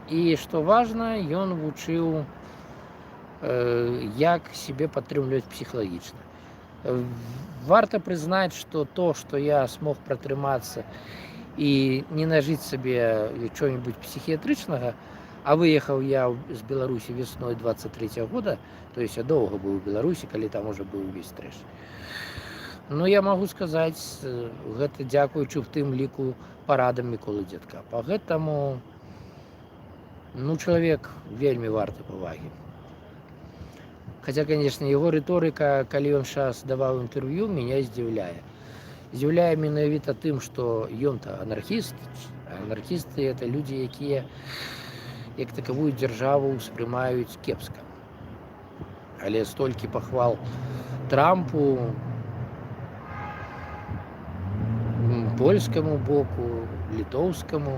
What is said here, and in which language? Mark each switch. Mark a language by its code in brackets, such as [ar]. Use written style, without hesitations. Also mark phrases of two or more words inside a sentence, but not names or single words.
[be] І, што важна, ён вучыў, як сябе падтрымліваць псіхалагічна. Варта прызнаць, што то, што я смог пратрымацца і не нажыць сабе чого-нибудь псіхіятрычнага, а выехаў я з Беларусі весной 23-го года, [ru] то есть [be] я доўга быў у Беларусі, калі там уже быў увесь трэш. Ну, я магу сказаць, гэта дзякуючы в тым ліку парадам Міколы Дзядка. Па гэтаму, ну, чалавек вельмі варты павагі. [ru] Хотя, конечно, его риторика, [be] калі ён сейчас даваў інтэрв'ю, меня здзіўляе. Здзіўляе менавіта тым, што ён-то анархіст. Анархісты — это людзі, якія як такавую дзяржаву ўспрымаюць кепска. Але столькі пахвал Трампу, польскаму боку, літоўскаму.